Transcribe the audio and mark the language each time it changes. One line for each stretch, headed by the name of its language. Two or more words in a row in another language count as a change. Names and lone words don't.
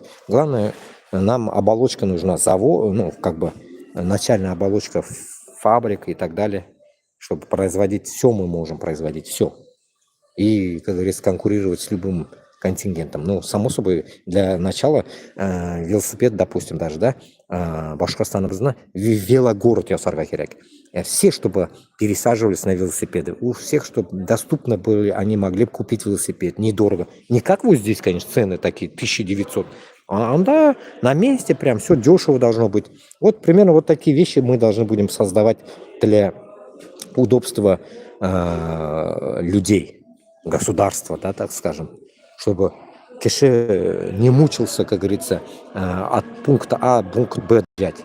Russian: Главное, нам оболочка нужна, начальная оболочка фабрик и так далее, чтобы производить все, мы можем производить все. И, как говорится, конкурировать с любым контингентом. Ну, само собой, для начала велосипед, допустим, даже,
Bashkir: да, Башкортостанымызда велогород ясарга керек.
Russian: Все, чтобы пересаживались на велосипеды. У всех, чтобы доступно были, они могли бы купить велосипед недорого. Не как вот здесь, конечно, цены такие, 1900. А да, на месте прям все дешево должно быть. Вот примерно вот такие вещи мы должны будем создавать для удобства людей, государства, да, так скажем, чтобы кеше не мучился, как говорится, от пункта А в пункт Б взять.